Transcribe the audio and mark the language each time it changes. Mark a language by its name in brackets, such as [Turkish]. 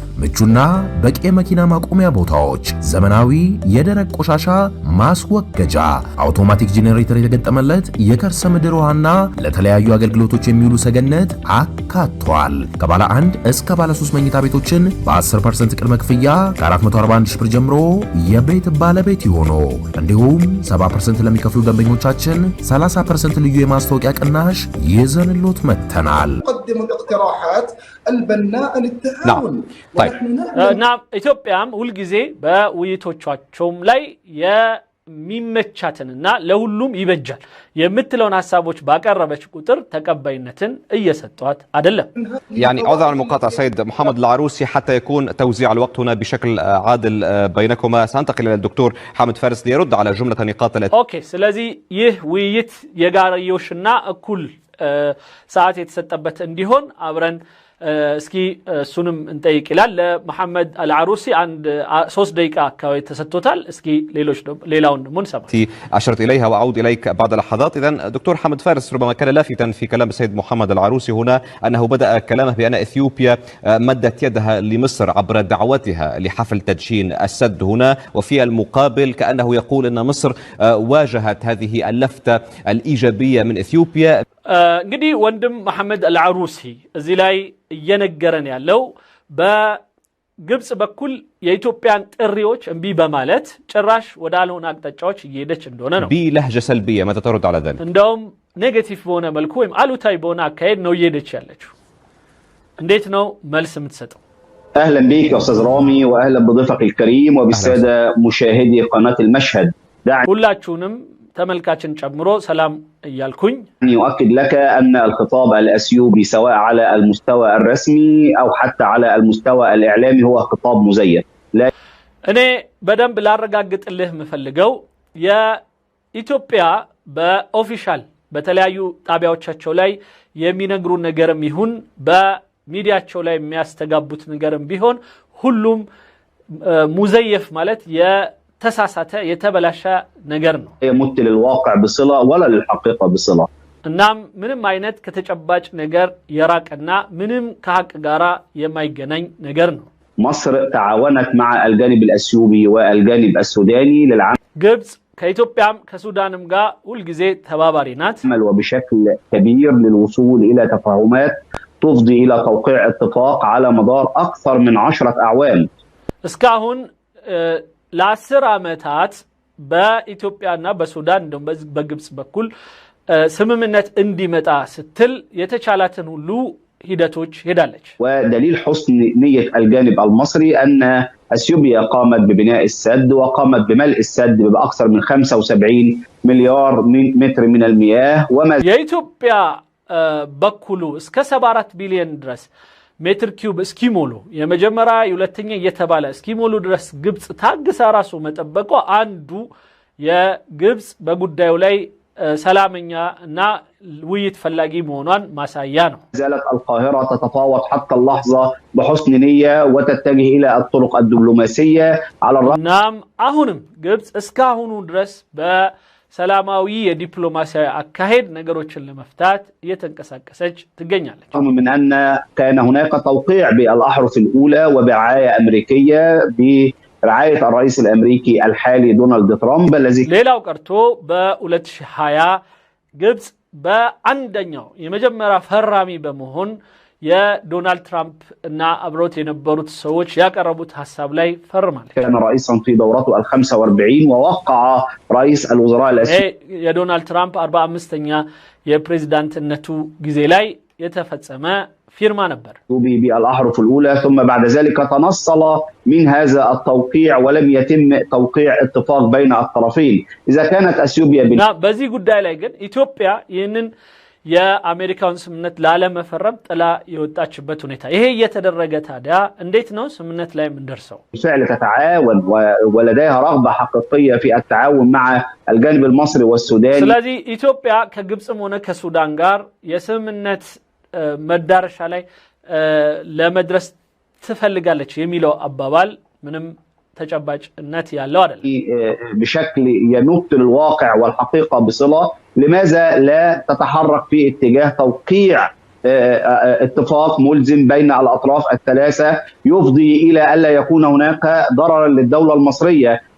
[Amharic] ምቹና በቂ የመኪና ማቆሚያ ቦታዎች፣ ዘመናዊ የደረቅ ቆሻሻ ማስወገጃ፣ አውቶማቲክ ጄኔሬተር የተገጠመለት የከርሰ ምድር ውሃና ለተለያዩ አገልግሎቶች የሚውሉ ሰገነት አካቷል። ከባለ 1 እስከ ባለ 3 መኝታ ቤቶችን በ10% ቅድመ ክፍያ ከ441 ሺህ ብር ጀምሮ የቤት ባለቤት ይሆኑ። እንዲሁም 70% ለሚከፍሉ ደንበኞቻችን 30% ልዩ የማስታወቂያ ቅናሽ ይዘንሎት መጥተናል። [Arabic] نقدم الاقتراحات البناء للتعاون. [Amharic] እና ኢትዮጵያም ሁልጊዜ በውይይቶቻቸውም ላይ የሚመቻትንና ለሁሉም ይበጃል የምትለውን ሐሳቦች ባቀረበች ቁጥር ተቀባይነትን እየሰጧት አይደለም። [Arabic] يعني عذرا عن المقاطعة سيد محمد العروسي حتى يكون توزيع الوقت هنا بشكل عادل بينكما، سأنتقل إلى الدكتور حامد فارس ليرد على جملة نقاط [Amharic] اوكي ስለዚህ ይህ ውይይት የጋራዮሽና እኩል ሰዓት የተሰጠበት እንዲሆን አብረን እስኪ እሱንም እንጠይቅ ይላል። ለመሐመድ አልዓሩሲ አንድ 3 ደቂቃ አካባቢ ተሰጥቶታል። እስኪ ሌላውን ደግሞ እንሰማ። [Arabic] أشرت إليها وأعود إليك بعد لحظات. إذن دكتور حامد فارس، ربما كان لافتا في كلام السيد محمد العروسي هنا أنه بدأ كلامه بأن إثيوبيا مدت يدها لمصر عبر دعوتها لحفل تدشين السد هنا، وفي المقابل كأنه يقول أن مصر واجهت هذه اللفتة الإيجابية من إثيوبيا. [Amharic] እንግዲህ ወንድም መሐመድ አልዓሩሲ እዚህ ላይ እየነገረን ያለው በግብጽ በኩል የኢትዮጵያን ጥሪዎች እምቢ በማለት ጭራሽ ወደ አልሆነ አቅጣጫዎች እየሄደች እንደሆነ ነው። [Arabic] بلهجة سلبية، ماذا ترد على ذلك؟ [Amharic] እንደውም ኔጌቲቭ በሆነ መልኩ ወይም አሉታዊ በሆነ አካሄድ ነው እየሄደች ያለችው። እንዴት ነው መልስ የምትሰጠው? [Arabic] اهلا بك يا استاذ رامي، واهلا بضيفك الكريم وبالساده مشاهدي قناه المشهد. [Amharic] ሁላችሁንም ተመልካችን ጨምሮ ሰላም እያልኩኝ [Arabic] يؤكد لك أن الخطاب الأثيوبي سواء على المستوى الرسمي أو حتى على المستوى الإعلامي هو خطاب مزيف. [Amharic] እኔ በደንብ ላረጋግጥልህ የምፈልገው የኢትዮጵያ በኦፊሻል በተለያዩ ጣቢያዎቻቸው ላይ የሚነግሩ ነገርም ይሁን በሚዲያቸው ላይ የሚያስተጋቡት ነገርም ቢሆን ሁሉም ሙዘየፍ ማለት ተሳሳተ የተበላሸ ነገር ነው። [Arabic] يمت للواقع بصلة ولا للحقيقة بصلة. [Amharic] እናም ምንም አይነት ከተጨባጭ ነገር የራቀና ምንም ከሐቅ ጋራ የማይገናኝ ነገር ነው። [Arabic] مصر تعاونت مع الجانب الأثيوبي والجانب السوداني للعمل. [Amharic] ግብጽ ከኢትዮጵያም ከሱዳንም ጋር ሁልጊዜ ተባባሪ ናት [Arabic] وبشكل كبير للوصول إلى تفاهمات تفضي إلى توقيع اتفاق على مدار أكثر من 10 أعوام. [Amharic] እስካሁን ለ10 ዓመታት በኢትዮጵያና በሱዳን እንደውም በግብጽ በኩል ስምምነት እንዲመጣ ስትል የተቻላትን ሁሉ ሂደቶች ሄዳለች። [Arabic] ودليل حسن نية الجانب المصري أن أثيوبيا قامت ببناء السد وقامت بملء السد بأكثر من 75 مليار متر من المياه [Amharic] የኢትዮጵያ በኩሉ እስከ 74 ቢሊዮን ድረስ ሜትር ኪዩብ እስኪሞሉ የመጀመሪያ የሁለተኛ እየተባለ እስኪሞሉ ድረስ ግብጽ ታግሳ ራሱ መጠበቋ አንዱ የግብጽ በጉዳዩ ላይ ሰላምኛ እና ውይይት ፈላጊ መሆኗን ማሳያ ነው። [Arabic] زالت القاهرة تتفاوض حتى اللحظة بحسن نية وتتجه إلى الطرق الدبلوماسية على الرغم [Amharic] نعم አሁንም ግብጽ እስካሁኑ ድረስ ሰላማዊ የዲፕሎማሲያዊ አካሄድ ነገሮችን ለመፍታት እየተንቀሳቀሰች ትገኛለች። [Arabic] من أن كان هناك توقيع بالأحرف الأولى وبرعاية أمريكية برعاية الرئيس الأمريكي الحالي دونالد ترامب الذي [Amharic] ሌላው ቀርቶ በ2020 ግብጽ በአንደኛው የመጀመሪያ ፈራሚ በመሆን የዶናልድ ትራምፕ እና አብሮት የነበሩት ሰዎች ያቀረቡት ሐሳብ ላይ ፈርማለች። [Arabic] كان رئيسا في دورته ال45 ووقع رئيس الوزراء الأثيوبي [Amharic] የዶናልድ ትራምፕ 45ኛ የፕሬዝዳንትነቱ ጊዜ ላይ የተፈጸመ ፊርማ ነበር [Arabic] بالأحرف الأولى، ثم بعد ذلك تنصل من هذا التوقيع ولم يتم توقيع اتفاق بين الطرفين. إذا كانت أثيوبيا [Amharic] በዚህ ጉዳይ ላይ ግን ኢትዮጵያ ይህንን የአሜሪካውን ስምምነት ላለመፈረም ጥላ የወጣችበት ሁኔታ ይሄ እየተደረገ ታዲያ እንዴት ነው ስምምነት ላይ የምንደርሰው? [Arabic] بالفعل تتعاون ولديها رغبة حقيقية في التعاون مع الجانب المصري والسوداني. [Amharic] ስለዚህ ኢትዮጵያ ከግብጽም ሆነ ከሱዳን ጋር የስምምነት መዳረሻ ላይ ለመድረስ ትፈልጋለች የሚለው አባባል ምንም ተጨባጭነት ያለው አይደለም። [Arabic] بشكل ينط للواقع والحقيقة بصلة، لماذا لا تتحرك في اتجاه توقيع اتفاق ملزم بين الأطراف الثلاثة يفضي إلى ألا يكون هناك ضرر للدولة المصرية.